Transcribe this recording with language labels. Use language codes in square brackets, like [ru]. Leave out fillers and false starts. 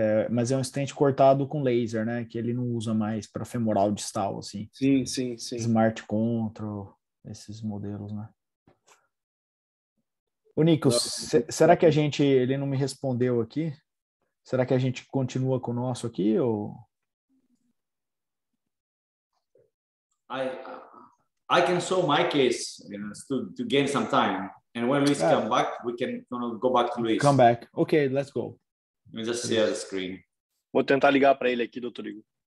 [pt] mas é um stent cortado com laser, né? Que ele não usa mais para femoral distal, assim. Sim, sim, sim. Smart Control, esses modelos, né? Ô, Nicos, será que ele não me respondeu aqui? Será que a gente continua com o nosso aqui, ou... [en] I can show my case, you know, to gain some time. And when Luis come back, we can go back to Luis. Come back. Okay, let's go. Let me just share the screen. [pt] Vou tentar ligar para ele aqui, doutor Igor.